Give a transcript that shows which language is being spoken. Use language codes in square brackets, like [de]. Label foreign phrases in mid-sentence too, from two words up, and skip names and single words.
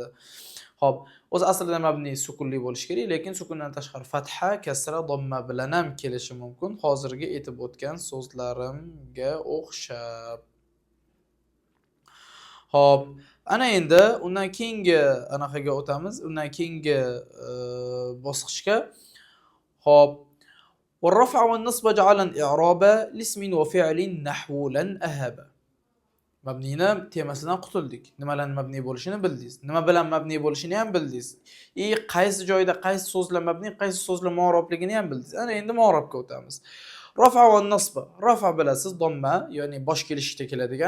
[uz] Xo'p, o'zi aslida mabni sukunli bo'lishi kerak, lekin sukundan tashqari fatha, kasra, damma bilan ham kelishi mumkin. Hozirgi aytib o'tgan so'zlarimga o'xshab. Xo'p, ana endi undan keyingi anaqaga o'tamiz. Undan keyingi bosqichga. Xo'p, [ar] والرفع والنصب جعلا إعرابا لاسم وفعل نحو لن أهب. [uz] Mabnini temasidan qutuldik. Nimalarni mabni bo'lishini bildingiz. Nima bilan mabni bo'lishini ham bildingiz. Qaysi joyda qaysi so'zlar mabni, qaysi so'zlar mu'rabligini ham bildingiz. Ana endi mu'rabga o'tamiz. Rafa va nasb. Rafa bilasiz, damma, ya'ni bosh kelishda keladigan.